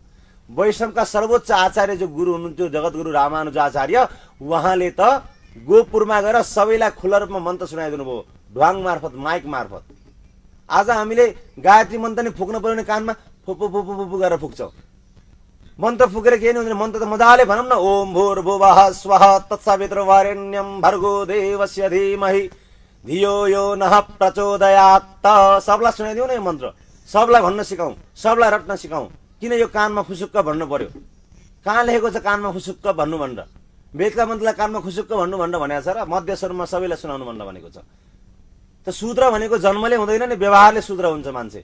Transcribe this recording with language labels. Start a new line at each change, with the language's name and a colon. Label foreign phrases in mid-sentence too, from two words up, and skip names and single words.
Nepali: वैष्णवका सर्वोच्च आचार्य जो गुरु हुनुहुन्थ्यो जगतगुरु रामानुजाचार्य, उहाँले त गोपुरमा गएर सबैलाई खुला रूपमा मन्त्र सुनाइदिनु भयो, ढ्वाङ मार्फत, माइक मार्फत। आज हामीले गायत्री मन्त्र नि फुक्नु पर्यो भने कानमा फुपु फुपु फुपु गरेर फुक्छौँ। मन्त्र फुकेर के नि हुँदैन, मन्त्र त मजाले भनौँ न,
Sanskrit: ओम भूर्भुवः स्वः तत्सवितुर्वरेण्यं भर्गो देवस्य धीमहि धियो यो नः प्रचोदयात्।
Nepali: सबलाई सुनाइदिउँ न यो मन्त्र, सबलाई भन्न सिकाउँ, सबलाई रट्न सिकाउँ। किन यो कानमा खुसुक्क भन्नु पर्यो? कहाँ लेखेको छ कानमा खुसुक्क भन्नु भनेर? वेदका मन्त्रलाई कानमा खुसुक्क भन्नु भनेर भनेको छ र मध्य स्वरमा सबैलाई सुनाउनु भनेर भनेको छ। त शूद्र भनेको जन्मले हुँदैन नि, व्यवहारले शूद्र हुन्छ मान्छे।